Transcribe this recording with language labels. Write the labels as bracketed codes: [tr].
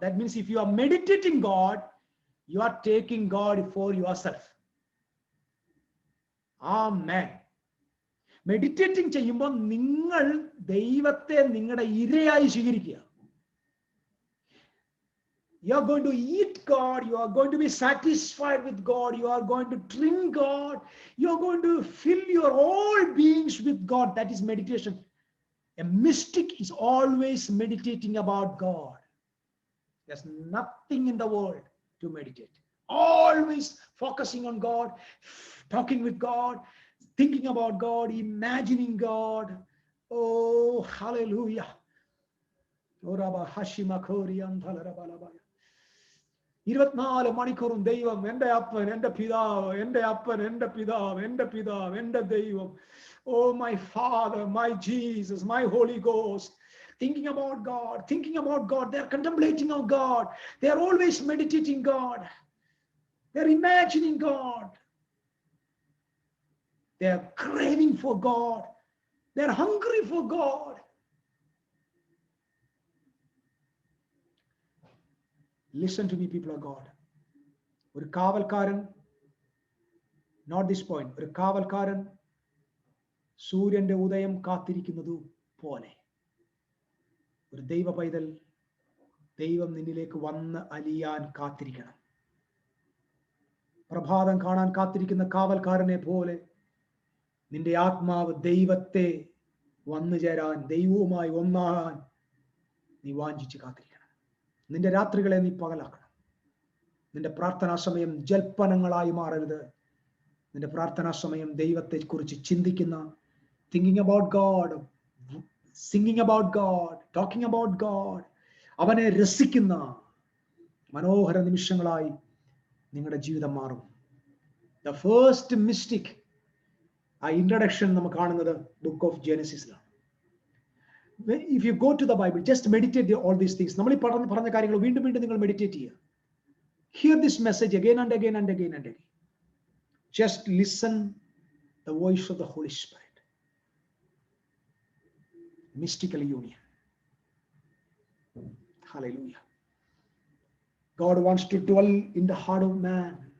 [en] That means if you are meditating God, you are taking God for your self. [ml] Amen. Meditating ചെയ്യുമ്പോൾ നിങ്ങൾ ദൈവത്തെ നിങ്ങളുടെ ഇരയായി സ്വീകരിക്കുക. [en] You are going to eat God. You are going to be satisfied with God. You are going to drink God. You are going to fill your all beings with God. That is meditation. A mystic is always meditating about God. There's nothing in the world to meditate. Always focusing on God, talking with God, thinking about God, imagining God. Oh, hallelujah. [ml] 24 മണിക്കൂറും ദൈവം, എൻ്റെ അപ്പൻ, എൻ്റെ പിതാവ്, എൻ്റെ അപ്പൻ, എൻ്റെ പിതാവ്, എൻ്റെ പിതാവ്, എൻ്റെ ദൈവം. [en] Oh, my Father, my Jesus, my Holy Ghost. Thinking about God, thinking about God. They are contemplating on God. They are always meditating God. They are imagining God. They are craving for God. They are hungry for God. Listen to me, people of God. [ml] ഒരു കാവൽക്കാരൻ, [en] not this point, [ml] ഒരു കാവൽക്കാരൻ സൂര്യന്റെ ഉദയം കാത്തിരിക്കുന്നതു പോലെ ഒരു ദൈവ പൈതൽ ദൈവം നിന്നിലേക്ക് വന്ന് അലിയാൻ കാത്തിരിക്കണം. പ്രഭാതം കാണാൻ കാത്തിരിക്കുന്ന കാവൽക്കാരനെ പോലെ നിന്റെ ആത്മാവ് ദൈവത്തെ വന്നു ചേരാൻ, ദൈവവുമായി ഒന്നാകാൻ നീ വാഞ്ചിച്ച് കാത്തിരിക്കണം. നിന്റെ രാത്രികളെ നീ പകലാക്കണം. നിന്റെ പ്രാർത്ഥനാ സമയം ജൽപ്പനങ്ങളായി മാറരുത്. നിന്റെ പ്രാർത്ഥനാ സമയം ദൈവത്തെ കുറിച്ച് ചിന്തിക്കുന്ന, [en] thinking about God, singing about God, [ml] talking about God, അവനെ രസിക്കുന്ന മനോഹര നിമിഷങ്ങളായി നിങ്ങളുടെ ജീവിതം മാറും. [en] The first mystic, [ml] ആ ഇൻട്രഡക്ഷൻ നമുക്ക് കാണുന്നത് book of ജെനസിസിലാണ്. [en] If you go to the Bible, just meditate all these things. [ml] നമ്മൾ ഈ പറഞ്ഞ കാര്യങ്ങൾ വീണ്ടും വീണ്ടും നിങ്ങൾ മെഡിറ്റേറ്റ് ചെയ്യുക. [en] Hear this message again and again and again and again. Just listen the voice of the Holy Spirit. Mystical union. Hallelujah. God wants to dwell in the heart of man.